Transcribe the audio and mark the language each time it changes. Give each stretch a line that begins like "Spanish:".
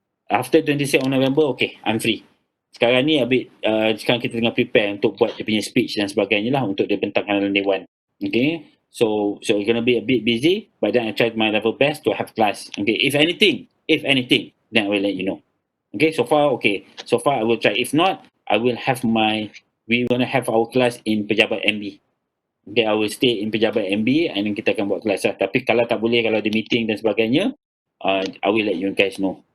English: After 26th of November, okay, I'm free.
Malay: Sekarang ni sekarang kita tengah prepare untuk buat dia punya speech dan sebagainya lah untuk dia bentangkan dalam Dewan.
English: Okay, so it's gonna be a bit busy, but then I tried my level best to have class. Okay, if anything, then I will let you know. Okay, so far I will try. If not, we're gonna have our class in Pejabat MB. Okay, I will stay in Pejabat MB and then
Malay: kita akan buat kelas lah. Tapi kalau tak boleh, kalau ada meeting dan sebagainya,
English: I will let you guys know.